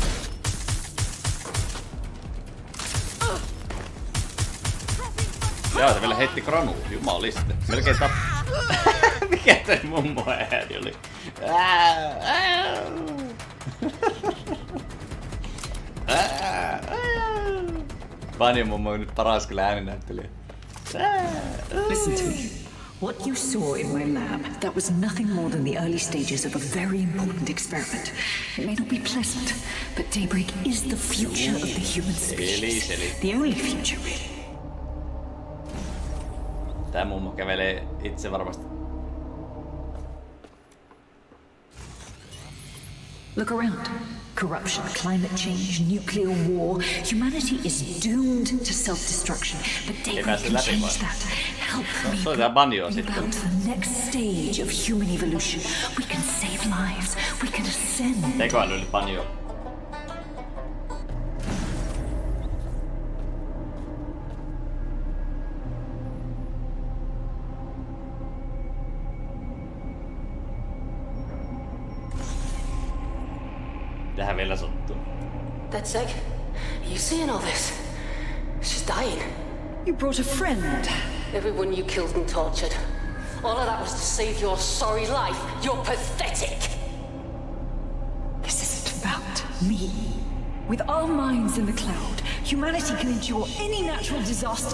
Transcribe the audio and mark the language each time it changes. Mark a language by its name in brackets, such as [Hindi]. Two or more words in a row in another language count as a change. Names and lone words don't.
[Finnish] Jaa, se vielä heitti granuu. Jumaliste. Melkein tapp... Mikä tää mummo ääni oli? Vanjo mummo on nyt paras kyllä ääninäyttelijä. [English] Listen to me. What you saw in my lab, that was nothing more than the early stages of a very important experiment. It may not be pleasant, but Daybreak is the future of the human species. The only future, really. [Finnish] Tää mummo kävelee itse varmasti. [English] Look around. Corruption, climate change, nuclear war. Humanity is doomed to self-destruction. But Daybreak can change that. Help me about the next stage of human evolution. We can save lives. We can ascend. [Finnish] Tekoälyllä banjo. Tähän vielä sattuu. [English] That's Egg. You seeing all this? She's dying. You brought a friend. Everyone you killed and tortured. All of that was to save your sorry life. You're pathetic. This isn't about me. With our minds in the cloud, humanity can endure any natural disaster.